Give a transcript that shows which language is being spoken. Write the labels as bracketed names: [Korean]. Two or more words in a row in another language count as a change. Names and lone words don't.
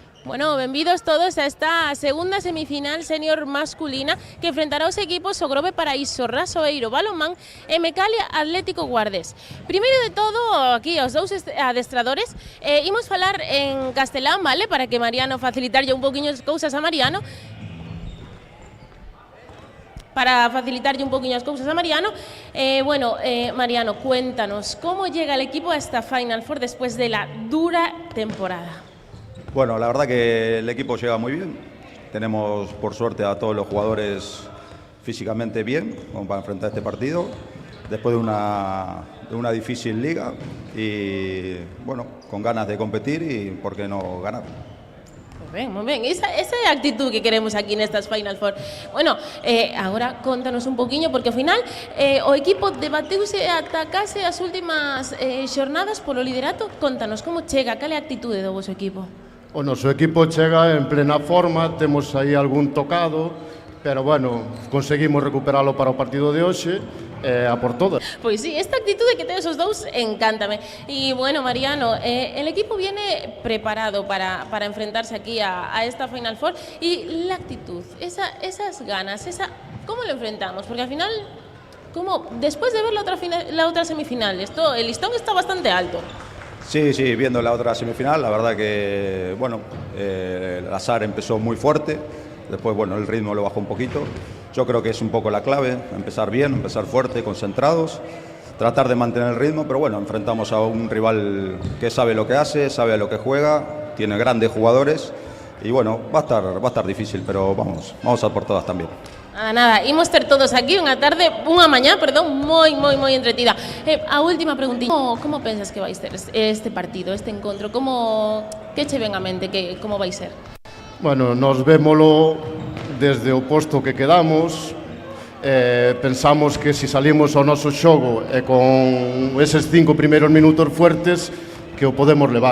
[Galician] Bueno, benvidos todos a esta segunda semifinal senior masculina que enfrentará os equipos o Grove Paraíso, Rasoeiro Balonmán e Mecalia Atlético Guardés. Primeiro de todo, aquí os dous adestradores, imos falar en castelán, vale, para que Mariano facilitarlle un poquinho as cousas a Mariano. [Spanish] Mariano, cuéntanos, ¿cómo llega el equipo a esta Final Four después de la dura temporada? Bueno, la verdad que el equipo llega muy bien. Tenemos, por suerte, a todos los jugadores físicamente bien, como para enfrentar este partido, después de una difícil liga y, bueno, con ganas de competir y, ¿por qué no, ganar? [Galician] Moi ben, esa actitud que queremos aquí nestas Final Four. Bueno, agora contanos un poquinho, porque ao final o equipo debateuse ata case as últimas xornadas polo liderato. Contanos como chega, cal é a actitude do vosso equipo? O noso equipo chega en plena forma, temos aí algún tocado, pero bueno, conseguimos recuperalo para o partido de hoxe, a por todas. Pois sí, esta actitude que tedes os dous encántame. E bueno, Mariano, [Spanish] el equipo viene preparado para enfrentarse aquí a esta Final Four, y la actitud, esas ganas, ¿cómo lo enfrentamos? Porque al final, como después de ver la otra semifinal, el listón está bastante alto. Sí, viendo la otra semifinal, la verdad que, bueno, el azar empezó muy fuerte, después, bueno, el ritmo lo bajó un poquito. Yo creo que es un poco la clave, empezar bien, empezar fuerte, concentrados, tratar de mantener el ritmo, pero bueno, enfrentamos a un rival que sabe lo que hace, sabe a lo que juega, tiene grandes jugadores y bueno, va a estar difícil, pero vamos a por todas también. [Galician] Nada, imos ter todos aquí unha mañá, moi entretida. A última preguntilla, como pensas que vai ser este partido, este encontro? Que che ven a mente, como vai ser? Bueno, nos vémolo desde o posto que quedamos, pensamos que se salimos ao noso xogo e con eses 5 primeiros minutos fuertes que o podemos levar.